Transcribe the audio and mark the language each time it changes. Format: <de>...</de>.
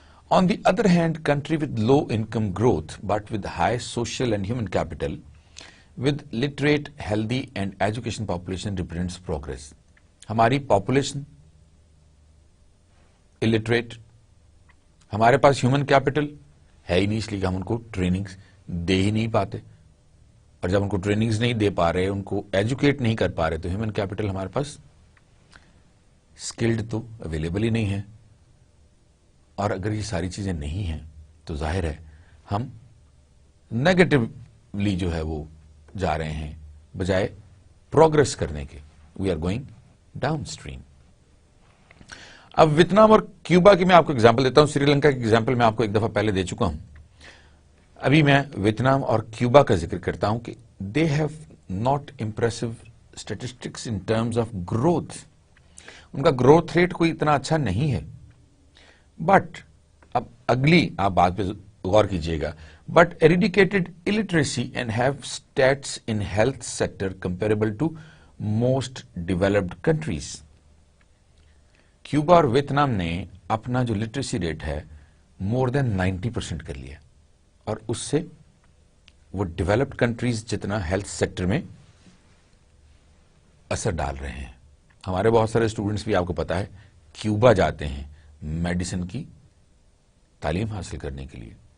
<en>On the other hand, country with low income growth but with high social and human capital, with literate, healthy and education population represents progress.</en> <ur>ہماری population illiterate، ہمارے پاس human capital ہے ہی نہیں، اس لیے کہ ہم ان کو trainings دے ہی نہیں پاتے، اور جب ان کو ٹریننگز نہیں دے پا رہے، ان کو ایجوکیٹ نہیں کر پا رہے، تو ہیومن کیپٹل ہمارے پاس اسکلڈ تو اویلیبل ہی نہیں ہے. اور اگر یہ ساری چیزیں نہیں ہیں تو ظاہر ہے ہم نیگیٹولی جو ہے وہ جا رہے ہیں بجائے پروگرس کرنے کے.</ur> <en>We are going downstream.</en> <ur>اب ویتنام اور کیوبا کی میں آپ کو ایگزامپل دیتا ہوں. سری لنکا کی ایگزامپل میں آپ کو ایک دفعہ پہلے دے چکا ہوں. ابھی میں ویتنام اور کیوبا کا ذکر کرتا ہوں کہ</ur> <en>They have not impressive statistics in terms of growth.</en> <ur>ان کا گروتھ ریٹ کوئی اتنا اچھا نہیں ہے. بٹ اب اگلی آپ بات پہ غور کیجئے گا.</ur> <en>But eradicated illiteracy and have stats in health sector comparable to most developed countries.</en> <ur>Cuba اور ویتنام نے اپنا جو لٹریسی ریٹ ہے</ur> <en>more than 90%</en> <ur>کر لیا، اور اس سے وہ ڈیولپڈ کنٹریز جتنا ہیلتھ سیکٹر میں اثر ڈال رہے ہیں. ہمارے بہت سارے اسٹوڈنٹس بھی آپ کو پتا ہے کیوبا جاتے ہیں میڈیسن کی تعلیم حاصل کرنے کے لیے.</ur>